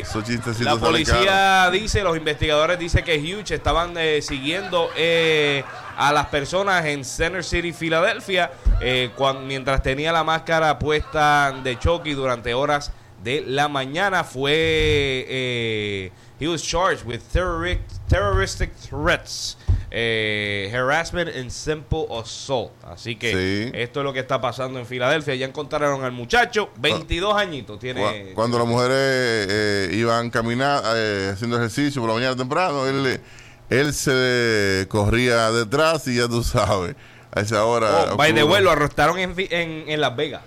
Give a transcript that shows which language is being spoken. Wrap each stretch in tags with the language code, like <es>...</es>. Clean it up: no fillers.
<es>Esos chistecitos. La policía dice, los investigadores dicen que Hughes estaban siguiendo a las personas en Center City, Filadelfia, mientras tenía la máscara puesta de Chucky durante horas de la mañana. Fue...</es> <en>He was charged with terroristic threats, harassment and simple assault.</en> <es>Así que sí. Esto es lo que está pasando en Filadelfia. Ya encontraron al muchacho, 22 añitos tiene. Cuando las mujeres iban caminando, haciendo ejercicio por la mañana temprano, él se corría detrás y ya tú sabes. A esa hora.</es> <en>Oh, by the way,</en> <es>lo arrestaron en Las Vegas.</es>